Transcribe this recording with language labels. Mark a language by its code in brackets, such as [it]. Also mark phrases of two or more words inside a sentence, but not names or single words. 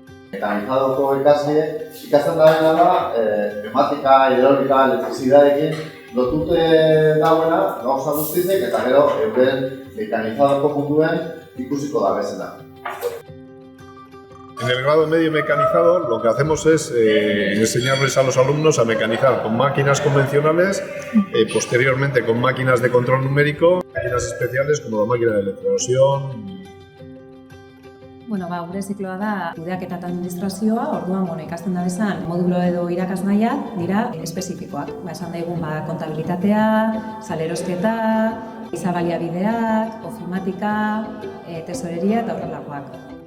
[eu] Mekanizadoko ikasten dena da, pneumatika, hidrolika, elektrizidadekin lotute dagoena, gauza guztizek, eta gero euren mekanizadoko munduen ikusiko da bezala. [es] En el grado medio mecanizado lo que hacemos es enseñarles a los alumnos a mecanizar con máquinas convencionales, posteriormente con máquinas de control numérico, máquinas especiales como la máquina de electroerosión. [eu] Gure zikloa da kudeaketa eta administrazioa, orduan ikasten da bezan modulo edo irakasgaiak dira espezifikoak. Esan daigun kontabilitatea, salerosketa, giza baliabideak, ofimatika, tesoreria eta horrelakoak.